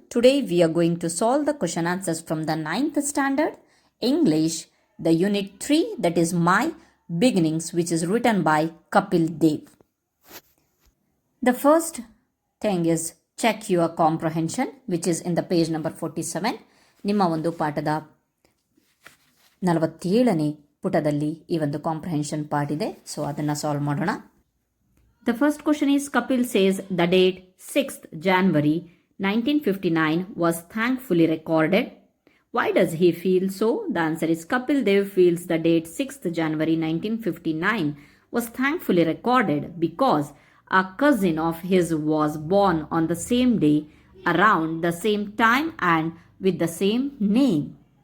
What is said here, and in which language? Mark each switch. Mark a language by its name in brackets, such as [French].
[English] Today we are going to solve the question answers from the 9th standard English, the unit 3, that is My Beginnings, which is written by Kapil Dev. The first thing is check your comprehension, which is in the page number 47. [Kannada] ನಿಮ್ಮ ಒಂದು ಪಾಠದ 47ನೇ ಪುಟದಲ್ಲಿ ಈ ಒಂದು comprehension part ಇದೆ. So ಅದನ್ನು solve ಮಾಡೋಣ. [English] The first question is Kapil says the date 6th January 1959 was thankfully recorded. Why does he feel so? The answer is Kapil Dev feels the date 6th January 1959 was thankfully recorded because a cousin of his was born on the same day, around the same time and with the same name.